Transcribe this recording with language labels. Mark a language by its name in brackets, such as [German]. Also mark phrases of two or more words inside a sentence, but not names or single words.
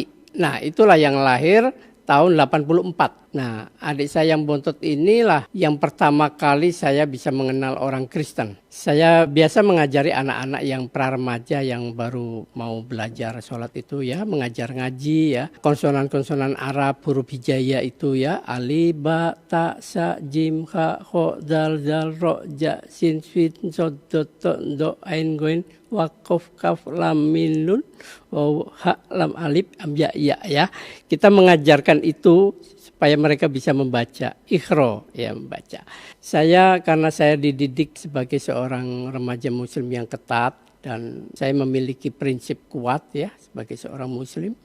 [Indonesian] Nah, itulah yang lahir tahun 84. Nah, adik saya yang bontot inilah yang pertama kali saya bisa mengenal orang Kristen. Saya biasa mengajari anak-anak yang pra-remaja yang baru mau belajar sholat itu ya, mengajar ngaji ya, konsonan-konsonan Arab, huruf hijaiyah itu ya, alif, ba, ta, sa, [Arabic] جيم، خاء، خاء، دال، ذال، راء, زاي، سين، شين، صاد، ضاد، طاء، ظاء, عين، غين، وقاف، كاف، لام، ميم، نون، واو، هاء، لام, ألف، ام، ياء. [Indonesian] Kita mengajarkan itu supaya mereka bisa membaca, ikhro ya membaca. Saya karena saya dididik sebagai seorang remaja muslim yang ketat dan saya memiliki prinsip kuat ya sebagai seorang muslim.